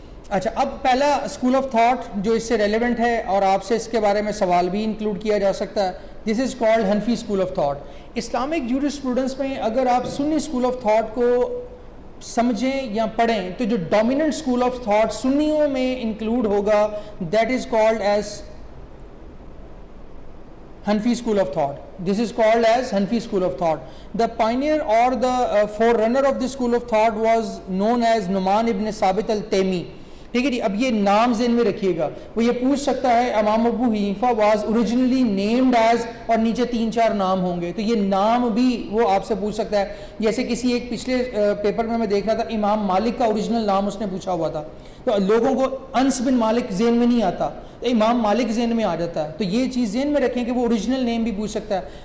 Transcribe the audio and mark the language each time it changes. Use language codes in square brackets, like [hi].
[ur] اچھا, اب پہلا اسکول آف تھاٹ جو اس سے ریلیونٹ ہے اور آپ سے اس کے بارے میں سوال بھی انکلوڈ کیا جا سکتا ہے, [en] this is called [ur] Hanafi school of thought. Islamic jurisprudence میں اگر آپ سنی اسکول آف تھاٹ کو سمجھیں یا پڑھیں تو جو ڈومیننٹ اسکول آف تھاٹ سنیوں میں انکلوڈ ہوگا [en] That is called as Hanfi school of thought. This is called as Hanfi school of thought. The pioneer or the forerunner of this school of thought was known as Numan ibn Sabit al-Taymi. [ur] ٹھیک ہے جی. اب یہ نام ذہن میں رکھیے گا, وہ یہ پوچھ سکتا ہے امام ابو حنیفہ [en] was originally named as, [ur] اور نیچے 3-4 نام ہوں گے, تو یہ نام بھی وہ آپ سے پوچھ سکتا ہے. جیسے کسی ایک پچھلے پیپر میں دیکھ رہا تھا, امام مالک کا اوریجنل نام اس نے پوچھا ہوا تھا, تو لوگوں کو انس بن مالک ذہن میں نہیں آتا, امام مالک ذہن میں آ جاتا ہے. تو یہ چیز ذہن میں رکھیں کہ وہ اوریجنل نیم بھی پوچھ سکتا ہے.